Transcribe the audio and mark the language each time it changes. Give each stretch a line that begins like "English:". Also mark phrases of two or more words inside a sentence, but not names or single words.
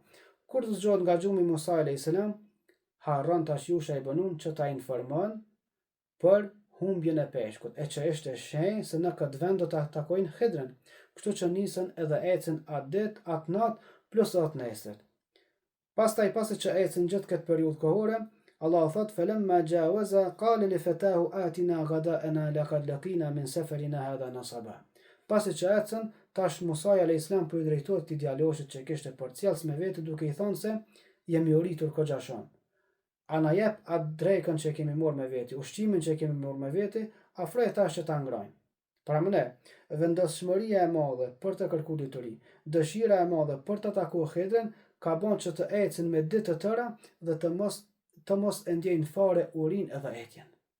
Albanian: Kur të zgjohet nga xhumi Musa a.s. harron tash Yusha ibn Nun që ta informon për humbjen e peshkut, e që ishte shenjë se në këtë vend do ta takojnë Khidrin. Kështu që nisën edhe ecën atë ditë, atë natë plus atë nesër. Pastaj pasi që ecën gjithë këtë periudhë kohore, Allah thot:
Arabic: "فلما جاوزا قال لفتاه آتنا غداءنا لقد لقينا من سفرنا هذا نصبا."
Albanian: Pasi që ecën, tash Musa a.s. po i drejtohet këtij djaloshit që kishte përcjellës me vete duke i thënë se jemi uritur kogja shumë. A na jep atë drekën që kemi marrë me vete, ushqimin që kemi marrë me vete, afroj tash që ta ngrojmë. Pra më ne, vendosshmëria e madhe për të kërkuar dituri, dëshira e madhe për të takuar Khidrin, ka bën që të ecin me ditë të tëra dhe të mos e ndjejnë fare urinë edhe etjen.